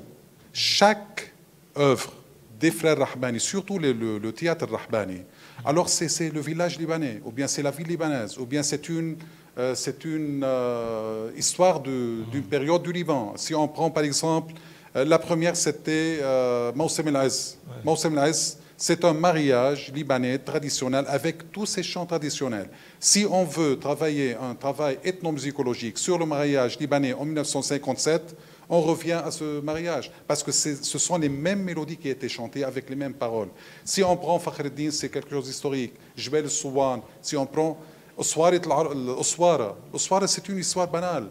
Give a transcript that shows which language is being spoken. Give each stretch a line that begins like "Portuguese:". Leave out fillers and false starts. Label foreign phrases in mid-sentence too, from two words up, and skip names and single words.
French: Chaque œuvre des frères Rahbani, surtout le théâtre Rahbani, alors c'est le village libanais, ou bien c'est la ville libanaise, ou bien c'est une histoire d'une période du Liban. Si on prend par exemple, la première c'était Mawsim el-Az. Mawsim el-Az, c'est un mariage libanais traditionnel avec tous ces chants traditionnels. Si on veut travailler un travail ethnomusicologique sur le mariage libanais en 1957, on revient à ce mariage, parce que ce sont les mêmes mélodies qui étaient chantées avec les mêmes paroles. Si on prend Fakhreddin, c'est quelque chose d'historique. Jbel el-Souwan, si on prend Oswara, c'est une histoire banale.